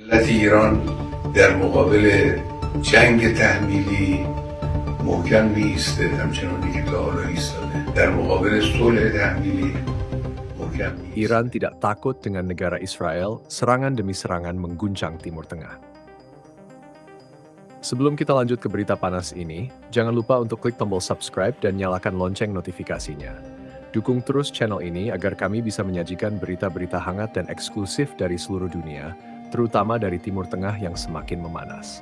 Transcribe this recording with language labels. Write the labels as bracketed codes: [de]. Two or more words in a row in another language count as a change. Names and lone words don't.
[fa] دولت ایران در مقابل جنگ تحمیلی محکم میایسته، همچنانی که تا حالا ایستاده. در مقابل صلح تحمیلی محکم میایسته. [id] Iran tidak takut dengan negara Israel, serangan demi serangan mengguncang Timur Tengah. Sebelum kita lanjut ke berita panas ini, jangan lupa untuk klik tombol subscribe dan nyalakan lonceng notifikasinya. Dukung terus channel ini agar kami bisa menyajikan berita-berita hangat dan eksklusif dari seluruh dunia, terutama dari Timur Tengah yang semakin memanas.